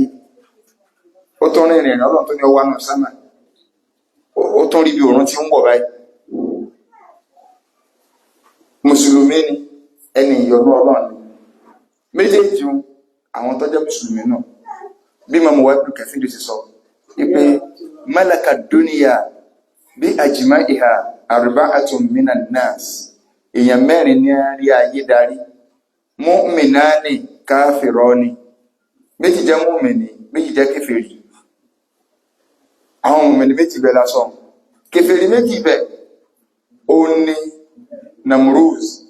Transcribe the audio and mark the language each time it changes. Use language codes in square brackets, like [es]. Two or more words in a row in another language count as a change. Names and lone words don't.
[yo] Ó tún rìn ìrìn Ọlọ́run tó ní ọwọ́ náà sámà, ó tún rí bí òòrùn tí ń wọ̀ báyìí. Mùsùlùmí ni ẹni ìyọ́nú Ọlọ́run. Méjèèjì àwọn tó jẹ́ Mùsùlùmí náà bí Imam Ibn Kathir ti sọ wípé [ar] ملك الدنيا بأجمعها أربعة من الناس. [yo] Èèyàn mẹ́rin ní rí ayé darí. [ar] مؤمنان كافران, [yo] méjì jẹ́ mu'mini, méjì jẹ́ kèfèrí. Àwọn mu'mini méjì bẹ̀ lásán, kèfèrí méjì bẹ̀ ó ní Namrud.